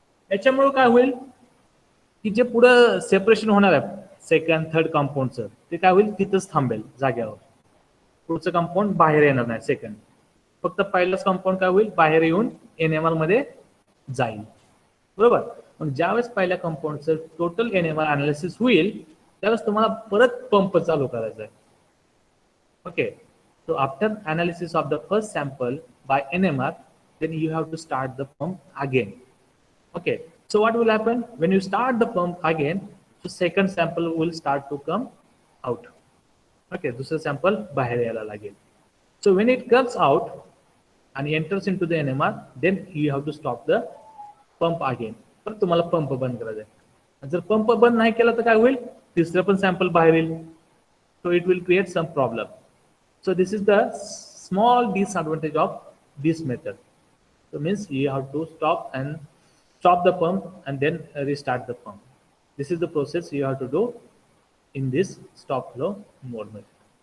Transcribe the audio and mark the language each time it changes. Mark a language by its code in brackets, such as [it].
[mr] याच्यामुळे काय होईल की जे पुढं सेपरेशन होणार आहे सेकंड थर्ड कंपाऊंडचं ते काय होईल तिथंच थांबेल जाग्यावर. पुढचं कंपाऊंड बाहेर येणार नाही सेकंड, फक्त पहिलाच कंपाऊंड काय होईल बाहेर येऊन एनएमआर मध्ये जाईल, बरोबर. मग ज्यावेळेस पहिल्या कंपाऊंडचं टोटल एनएमआर अनालिसिस होईल त्यावेळेस तुम्हाला परत पंप चालू करायचा आहे. [en] Okay, so after analysis of the first sample by NMR, then you have to start the pump again. Okay, so what will happen when you start the pump again? So second sample will start to come out. [mr] Okay, दुसरं sample बाहेर यायला लागेल. [en] So when it comes out and enters into the NMR, then you have to stop the pump again. [mr] तर तुम्हाला pump बंद करायचा आहे. जर पंप बंद नाही केला तर काय होईल, तिसरं पण सॅम्पल बाहेर येईल. [en] So it will create some problem. So this is the small disadvantage of this method. So means you have to stop the pump and then restart the pump. This is the process you have to do in this stop flow mode method.